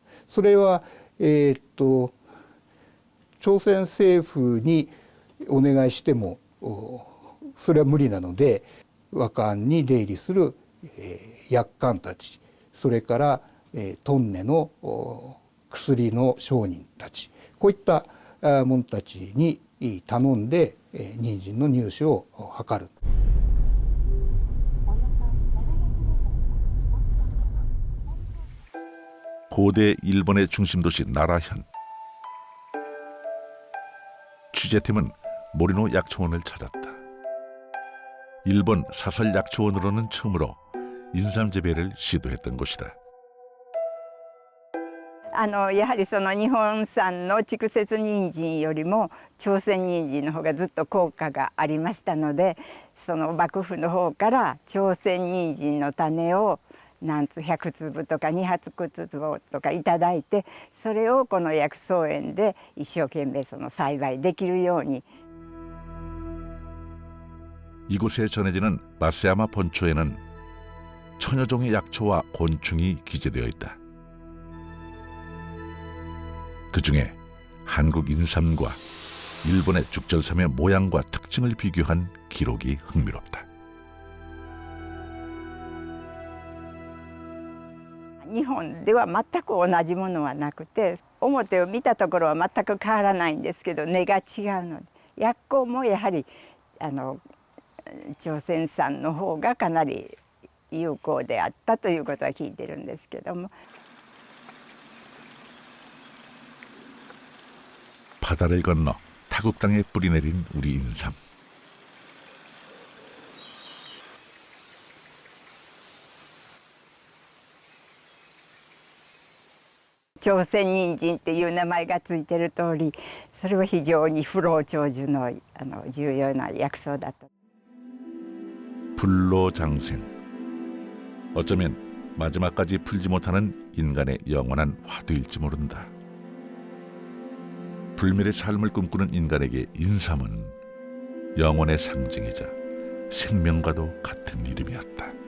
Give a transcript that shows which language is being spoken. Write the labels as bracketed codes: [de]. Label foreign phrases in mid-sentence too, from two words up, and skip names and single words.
[ja] それは、朝鮮政府にお願いしてもそれは無理なので、和館に出入りする、薬官たち、それから、トンネの薬の商人たち、こういった者たちに頼んで人参の入手を図る。 [ko] 고대 일본의 중심도시 나라현. 취재팀은 모리노 약초원을 찾았다. 일본 사설 약초원으로는 처음으로 인삼 재배를 시도했던 곳이다. [ja] やはりその日本産の筑雪人参よりも朝鮮人参の方がずっと効果がありましたので、その幕府の方から朝鮮人参の種を100粒とか200粒とかいただいて、それをこの薬草園で一生懸命その栽培できるように。 [ko] 이곳에 전해지는 마스야마 본초에는 천여 종의 약초와 곤충이 기재되어 있다. 그 중에 한국 인삼과 일본의 죽절삼의 모양과 특징을 비교한 기록이 흥미롭다. [ja] 日本では全く同じものはなくて、表を見たところは全く変わらないんですけど、根が違うので、薬効もやはり朝鮮産の方がかなり有効であったということは聞いてるんですけども。 [ko] 바다를 건너 타국 땅에 뿌리내린 우리 인삼. [ja] 朝鮮人参っていう名前がついてる通り、それは非常に不老長寿の重要な薬草だと。 [ko] 불로장생. 어쩌면 마지막까지 풀지 못하는 인간의 영원한 화두일지 모른다. 불멸의 삶을 꿈꾸는 인간에게 인삼은 영혼의 상징이자 생명과도 같은 이름이었다.